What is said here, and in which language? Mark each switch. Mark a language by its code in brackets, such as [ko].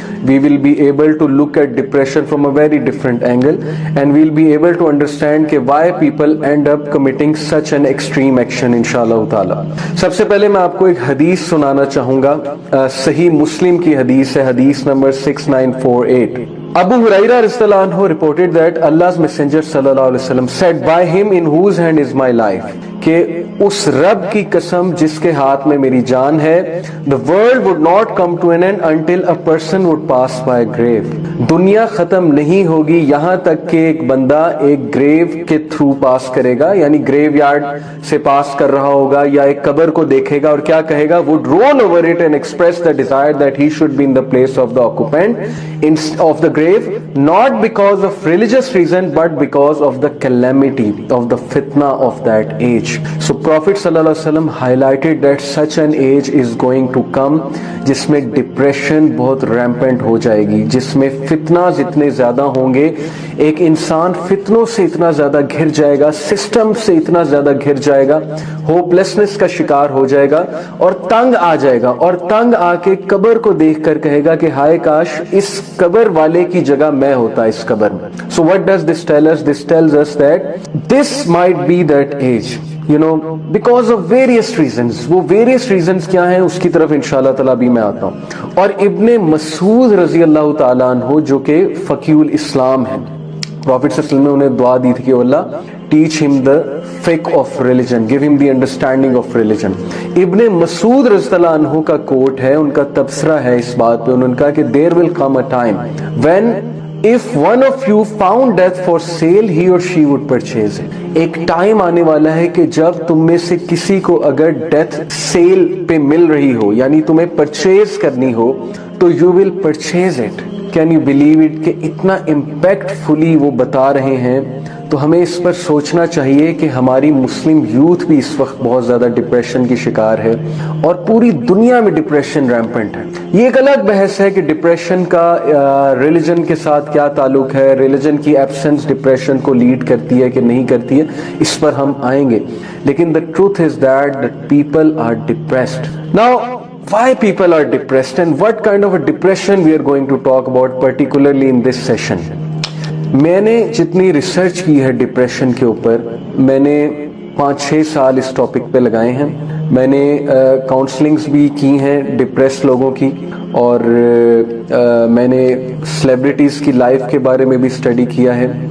[en] We will be able to look at depression from a very different angle, and we will be able to understand کہ why people end up committing such an extreme action انشاءاللہ تعالیٰ۔ [ur] سب سے پہلے میں آپ کو ایک حدیث سنانا چاہوں گا، صحیح مسلم کی حدیث ہے، حدیث number 6948۔ [en] Abu Hurairah radiallahu anhu reported that Allah's messenger sallallahu alaihi wasallam said, by him in whose hand is my life, [ur] کہ اس رب کی قسم جس کے ہاتھ میں میری جان ہے, [en] the world would not come to an end until a person would pass by a grave. [ur] دنیا ختم نہیں ہوگی یہاں تک کہ ایک بندہ ایک گریو کے تھرو پاس کرے گا, یعنی گریو یارڈ سے پاس کر رہا ہوگا یا ایک قبر کو دیکھے گا اور کیا کہے گا, [en] would roll over it and express the desire that he should be in the place of the occupant of the grave, not because of religious reason but because of the calamity of the fitna of that age. So Prophet sallallahu alaihi wasallam highlighted that such an age is going to come [ur] جس میں depression بہت rampant ہو جائے گی, جس میں فتنہ اتنے زیادہ ہوں گے, ایک انسان فتنوں سے اتنا زیادہ گھر جائے گا, سسٹم سے اتنا زیادہ گھر جائے گا, ہوپلیسنس کا شکار ہو جائے گا اور تنگ آ جائے گا, اور تنگ آ کے قبر کو دیکھ کر کہے گا کہ ہائے کاش اس قبر والے کی جگہ میں ہوتا اس قبر میں. [en] So what does this tell us? This tells us that this might be that age, you know, because of various reasons. [ur] وہ various reasons کیا ہیں اس کی طرف انشاءاللہ تعالیٰ بھی میں آتا ہوں. اور ابن مسعود رضی اللہ تعالیٰ عنہ جو کہ فقیہ الاسلام ہیں, پروفیٹ صلی اللہ علیہ وسلم نے انہیں دعا دی تھی کہ اللہ [en] teach him the fiqh of religion, [ur] give him the understanding of religion. ابن مسعود رضی اللہ عنہ کا کوٹ ہے, ان کا تبصرہ ہے اس بات پہ, انہوں نے کہا کہ [en] there will come a time when if one of you found death for sale he or she would purchase it. [ur] ایک ٹائم آنے والا ہے کہ جب تم میں سے کسی کو اگر ڈیتھ سیل پہ مل رہی ہو, یعنی تمہیں پرچیز کرنی ہو, تو [en] you will purchase it. Can you believe it [ur] کہ اتنا امپیکٹ فلی وہ بتا رہے ہیں. تو ہمیں اس پر سوچنا چاہیے کہ ہماری مسلم یوتھ بھی اس وقت بہت زیادہ ڈپریشن کی شکار ہے, اور پوری دنیا میں ڈپریشن ریمپنٹ ہے. یہ ایک الگ بحث ہے کہ ڈپریشن کا ریلیجن کے ساتھ کیا تعلق ہے, ریلیجن کی ایبسنس ڈپریشن کو لیڈ کرتی ہے کہ نہیں کرتی ہے, اس پر ہم آئیں گے. لیکن [en] the truth is that people are depressed. Now why people are depressed and what kind of a depression we are going to talk about particularly in this session. [ur] میں نے جتنی ریسرچ کی ہے ڈپریشن کے اوپر, میں نے 5-6 سال اس ٹاپک پہ لگائے ہیں. میں نے کاؤنسلنگز بھی کی ہیں ڈپریس لوگوں کی, اور میں نے سیلیبریٹیز کی لائف کے بارے میں بھی اسٹڈی کیا ہے.